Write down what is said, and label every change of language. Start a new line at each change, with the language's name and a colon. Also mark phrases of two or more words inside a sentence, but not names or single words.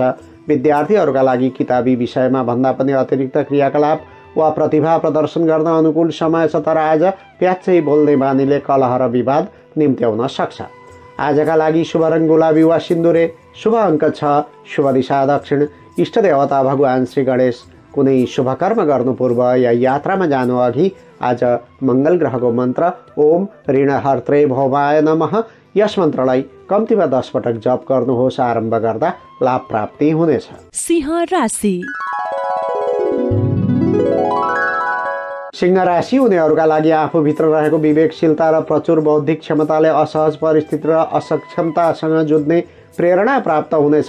Nepali: विद्यार्थीहरूका लागि किताबी विषयमा भन्दा पनि अतिरिक्त क्रियाकलाप वा प्रतिभा प्रदर्शन गर्न अनुकूल समय छ, तर आज प्याच्चै बोल्ने बानीले कलह र विवाद निम्त्याउन सक्छ। आजका लागि शुभ रङ गुलाबी वा सिन्दुरे, शुभ अङ्क 6, शुभ दिशा दक्षिण, इष्ट देवता भगवान श्री गणेश। कुनै शुभ कर्म गर्नु पूर्व या यात्रामा जानु अघि आज मङ्गल ग्रहको मन्त्र
Sanskrit: ओम ऋणहर्त्रे भवाय नमः
Nepali: यस मन्त्रलाई कम्तीमा 10 पटक जप गर्नुहोस्। आरम्भ गर्दा लाभ प्राप्ति हुनेछ। सिंह राशि। सिंह राशि हुनेहरूका लागि आफूभित्र रहेको विवेकशीलता र प्रचुर बौद्धिक क्षमताले असहज परिस्थिति र असक्षमतासँग जुझ्ने प्रेरणा प्राप्त हुनेछ।